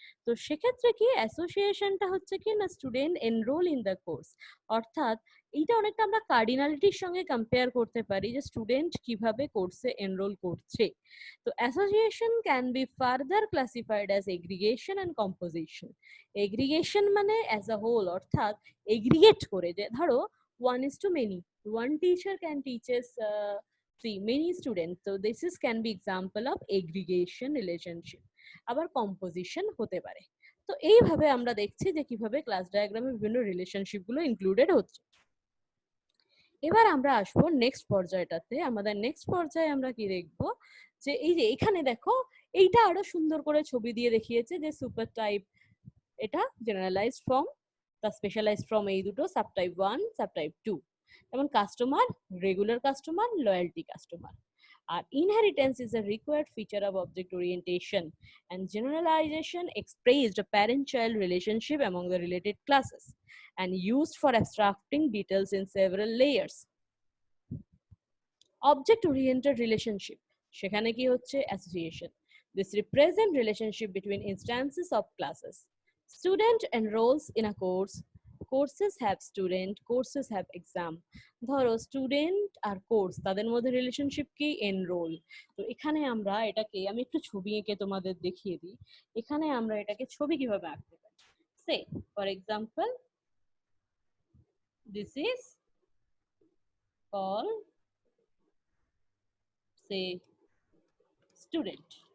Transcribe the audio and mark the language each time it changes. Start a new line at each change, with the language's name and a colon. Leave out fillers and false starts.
Bangla: তো সেক্ষেত্রে কি অ্যাসোসিয়েশনটা হচ্ছে কি না, student enrol in the course, অর্থাৎ এইটা অনেকটা আমরা কার্ডিনালিটির সঙ্গে কম্পেয়ার করতে পারি যে স্টুডেন্ট কিভাবে কোর্সে এনরোল করছে। তো association can be further classified as aggregation and composition. Aggregation মানে অ্যাজ আ হোল, অর্থাৎ এগ্রিগেট করে, যে ধরো
English: one one teacher can teaches many students, so this is can be example of aggregation relationship।
Bangla: আবার composition হতে পারে। তো এইভাবে আমরা দেখছি যে কিভাবে ক্লাস ডায়াগ্রামে বিভিন্ন রিলেশনশিপ গুলো ইনক্লুডেড হচ্ছে। এবার আমরা আসবো নেক্সট পর্যায়টাতে। আমাদের নেক্সট পর্যায়ে আমরা কি দেখবো, যে এই যে এখানে দেখো, এইটা আরো সুন্দর করে ছবি দিয়ে দেখিয়েছে যে সুপার টাইপ, এটা জেনারেলাইজড ফর্ম, তা স্পেশালাইজড ফর্ম, এই দুটো সাবটাইপ 1 সাবটাইপ 2, যেমন customer, regular customer, loyalty customer.
English: আর inheritance is a required feature of object orientation, and generalization expressed a parent-child relationship among the related classes and used for abstracting details in several layers. Object oriented relationship,
Bangla: সেখানে কি হচ্ছে
English: association. This represent relationship between instances of classes. Student enrolls in a course, courses have student, courses have exam।
Bangla: ধরো student আর course, তাদের মধ্যে relationship কি, enrol. তো এখানে আমরা এটাকে, আমি একটু ছবি এঁকে তোমাদের দেখিয়ে দিই, এখানে আমরা এটাকে ছবি কিভাবে আঁকতে পারি। সে for example, this is call say student.